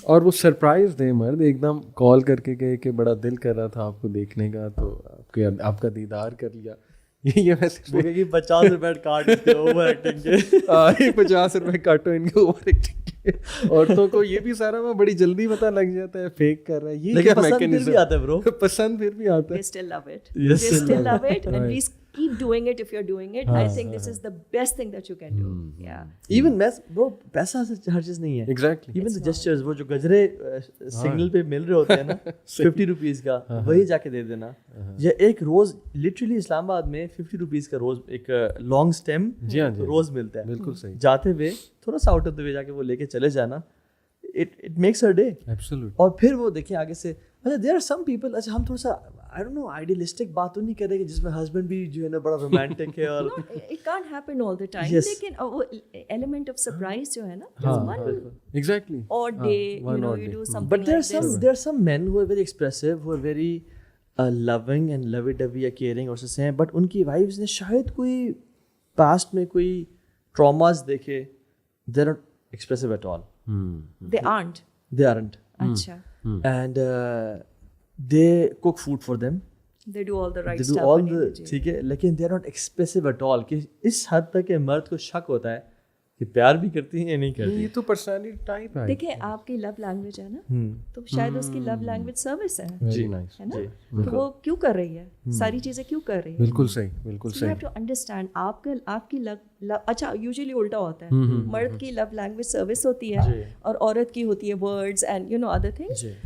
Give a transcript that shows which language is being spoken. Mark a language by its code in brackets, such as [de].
[ur] اور وہ سرپرائز دے مرد ایک دم کال کر کے گئے کہ بڑا دل کر رہا تھا آپ کو دیکھنے کا, تو آپ کا دیدار کر لیا. یہ ویسے 50 روپے کاٹ اوور ایکٹنگ کے 50 روپے کاٹو ان کے اوور ایکٹنگ کے. عورتوں کو یہ بھی سارا میں بڑی جلدی پتہ لگ جاتا ہے فیک کر رہا ہے. یہ کیا میکینزم آتا ہے برو, پسند پھر بھی آتا ہے. [en] They still love it. They still love it, and please keep doing it if you're doing it. I think this is the best thing that you can do. Yeah. Even bro [ur] پیسہ سے ہر چیز نہیں ہے. [en] Exactly. Even the gestures, [ur] وہ جو گجرے signal پہ مل رہے ہوتے ہیں نا 50 روپیز کا, وہی جا کے دے دینا. یا ایک روز لٹرلی اسلام آباد میں 50 روپیز کا روز ایک لانگ اسٹیم روز ملتا ہے. بالکل صحیح. جاتے ہوئے تھوڑا سا آؤٹ آف دا وے جا کے وہ لے کے چلے جانا, [en] it makes her day. Absolutely. [ur] اور پھر وہ دیکھیں آگے سے [en] there are some people, [ur] اچھا ہم تھوڑا سا [en] I don't know idealistic [ur] بات تو نہیں کر رہے کہ جس میں ہسبینڈ بھی جو ہے نا بڑا رومانٹک ہے اور [en] it can't happen all the time, [ur] لیکن وہ [en] element of surprise [ur] جو ہے نا, [en] exactly, odd day, you do something. But there are some men who are very expressive, who are very loving and lovey-dovey یا caring [ur] اور سے ہیں, but in کی وائفز نے شاید کوئی پاسٹ میں کوئی ٹراماز دیکھے, [en] they're not expressive at all. They aren't. اچھا. And they cook food for them. They do all the right stuff. They do all the [ur] ٹھیک ہے, لیکن [en] they are not expressive at all. [ur] کہ اس حد تک کہ مرد کو شک ہوتا ہے کہ پیار بھی کرتی ہیں یا نہیں کرتی. یہ تو پرسنالٹی ٹائپ ہے. دیکھیں آپ کی لو لینگویج ہے نا, تو شاید اس کی لو لینگویج سروس ہے, ہے نا, کہ وہ کیوں کر رہی ہے ساری چیزیں کیوں کر رہی ہے. بالکل صحیح, بالکل صحیح. [en] you have to understand [ur] آپ کی لو, اچھا یوزلی الٹا ہوتا ہے, مرد کی لو لینگویج سروس ہوتی ہے اور عورت کی ہوتی ہے [en] Words and other things.